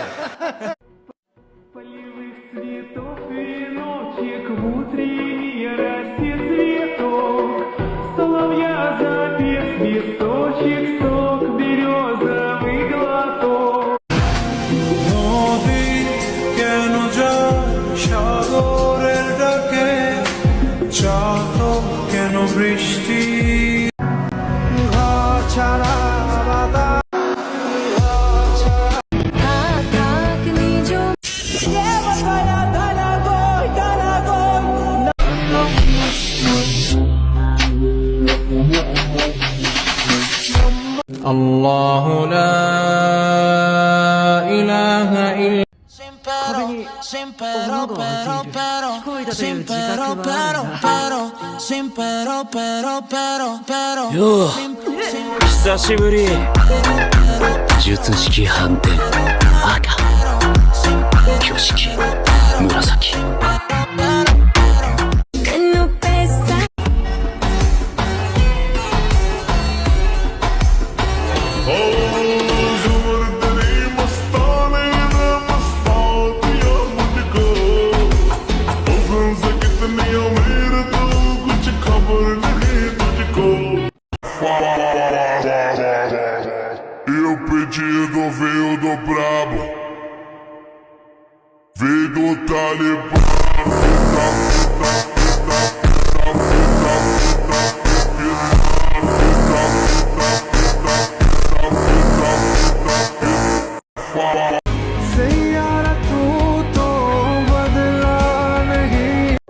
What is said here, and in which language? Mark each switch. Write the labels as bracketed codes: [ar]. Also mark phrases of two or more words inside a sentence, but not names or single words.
[ru] Полевых цветов веночек в утренней росе цветок. Соловья запев свисточек, сок березовый глоток. [bn] নদী কেন যায় সাগরের ডাকে, চাতক কেন বৃষ্টি ঘর ছাড়া বাতাস [ar] الله لا إله إلا [ja] よう久しぶり。術式反転赤、挙式紫。 [pt] E o pedido veio do brabo, veio do Talibã. [hi] सैयारा तू तो बदला नहीं।